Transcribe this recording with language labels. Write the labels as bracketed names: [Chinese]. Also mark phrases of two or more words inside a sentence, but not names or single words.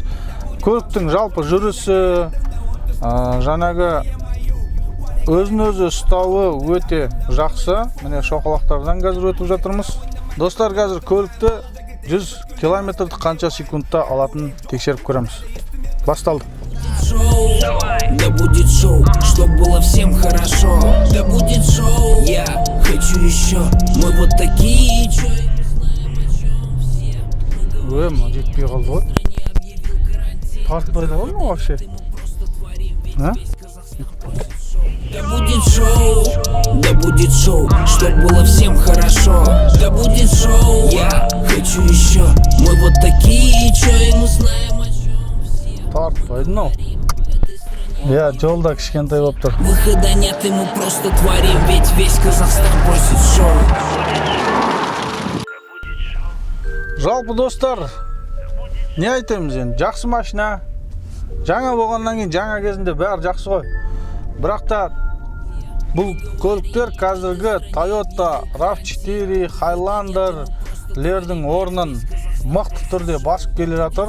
[Kazakh] Көліктің жалпы жүрісі, жаңағы өзін-өзі ұстауы өте жақсы. Міне шоқалақтардан қазір өтіп жатырмыз. Достар, қазір көлікті 100 километрді қанша секундта алатын тексеріп көреміз. Басталды. [Russian] Да будет шоу, чтоб было всем хорошо. Да будет шоу, я хочу еще. Мы вот такие, чё [Kazakh] жетпей қалды ғой. Тартпайды ғой ма вообще? [Russian] Да будет шоу, чтоб было всем хорошо. Да будет шоу, я хочу еще. Мы вот такие, чё и мы знаем, о чем все. [Kazakh] Тартпайды, ну. Жолда кішкентай болып тұр. [Russian] Выхода нет, и мы просто творим, ведь весь Казахстан просит шоу. [Kazakh] Жалпы, достар, не айтамыз енді? Жақсы машина. Жаңа болғаннан кейін жаңа кезінде бәрі жақсы ғой. Бірақ та бұл көліктер қазіргі Toyota RAV4, Highlander-лердің орнын мықты түрде басып келе жатыр.